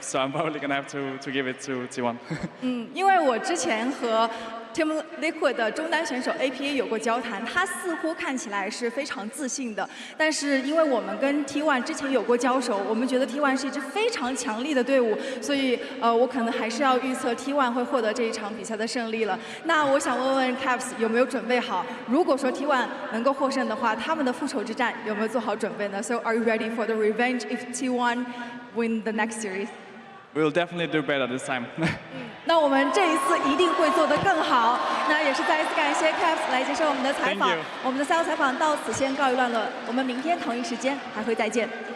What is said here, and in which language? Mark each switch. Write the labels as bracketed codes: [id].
[en] So I'm probably gonna have to give it to T1. [zh] 因为我之前和 Team Liquid 的中单选手 APA 有过交谈，他似乎看起来是非常自信的。但是因为我们跟 T1 之前有过交手，我们觉得 T1 是一支非常强力的队伍，所以我可能还是要预测 T1 会获得这一场比赛的胜利了。那我想问问 Caps 有没有准备好？如果说 T1 能够获胜的话，他们的复仇之战有没有做好准备呢 ？ [en] So are you ready for the revenge if T1 win the next series? We'll definitely do better this time. [zh] 那我们这一次一定会做得更好。那也是再一次感谢 Caps 来接受我们的采访。我们的赛后采访到此先告一段落，我们明天同一时间还会再见。